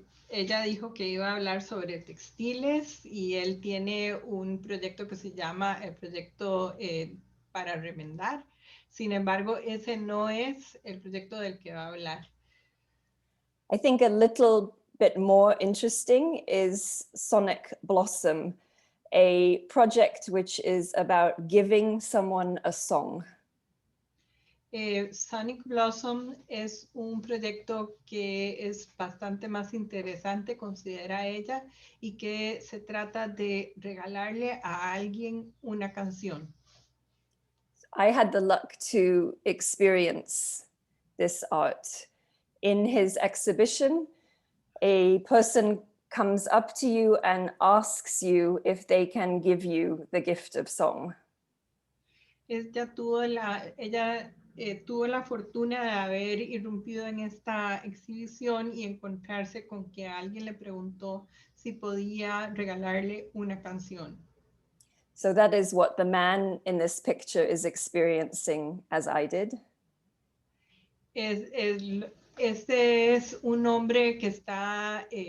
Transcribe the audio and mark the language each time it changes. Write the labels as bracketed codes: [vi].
[es] Ella dijo que iba a hablar sobre textiles y él tiene un proyecto que se llama el proyecto para remendar. Sin embargo, ese no es el proyecto del que va a hablar. [en] I think a little bit more interesting is Sonic Blossom, a project which is about giving someone a song. [es] Sonic Blossom es un proyecto que es bastante más interesante, considera ella, y que se trata de regalarle a alguien una canción. [en] I had the luck to experience this art. In his exhibition, a person comes up to you and asks you if they can give you the gift of song. [es] Ella tuvo la fortuna de haber irrumpido en esta exhibición y encontrarse con que alguien le preguntó si podía regalarle una canción. [en] So that is what the man in this picture is experiencing, as I did. [es] Este es un hombre que está